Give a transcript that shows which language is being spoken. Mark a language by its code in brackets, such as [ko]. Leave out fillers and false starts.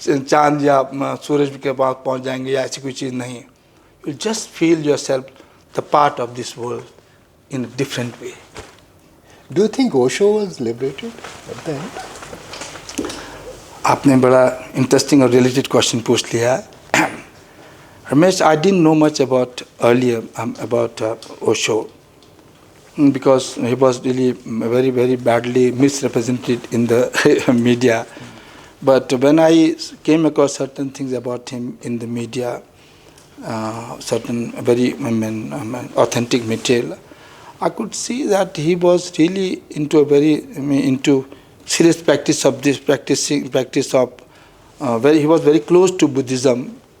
[hi] चांद या सूरज के पास पहुंच जाएंगे या ऐसी कोई चीज़ नहीं. [en] You just feel yourself the part of this world in a different way. Do you think Osho was liberated at the end? [hi] आपने बड़ा [en] interesting और related question [hi] पूछ लिया. [en] Ramesh, I didn't know much about earlier about Osho because he was really very, very badly misrepresented in the media. But when I came across certain things about him in the media, certain very authentic material, I could see that he was really into into serious practice of this practice of he was very close to Buddhism.